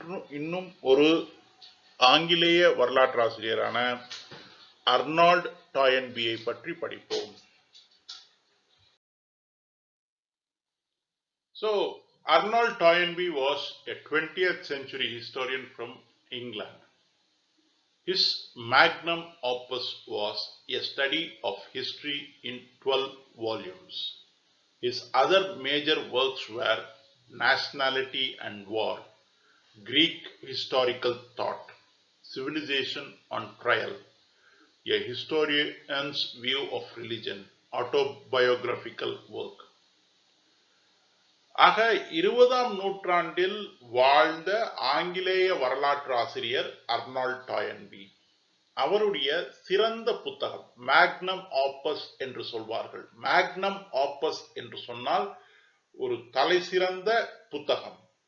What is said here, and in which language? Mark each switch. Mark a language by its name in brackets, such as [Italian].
[Tamil] இன்னும் ஒரு ஆங்கிலேய வரலாற்றாசிரியரான அர்னால்ட் டாயன்பியை பற்றி படிப்போம். [English] So, Arnold Toynbee was a 20th century historian from England. His magnum opus was a study of history in 12 volumes. His other major works were Nationality and War, Greek Historical Thought, Civilization on Trial, A Historian's View of Religion, autobiographical work. [Tamil] ஆக 20ஆம் நூற்றாண்டில் வாழ்ந்த ஆங்கிலேய வரலாற்று ஆசிரியர் Arnold டாயன்பி. அவருடைய சிறந்த புத்தகம் Magnum ஆப்பஸ் என்று சொல்வார்கள். மேக்னம் ஆப்பஸ் என்று சொன்னால் ஒரு தலை சிறந்த புத்தகம்.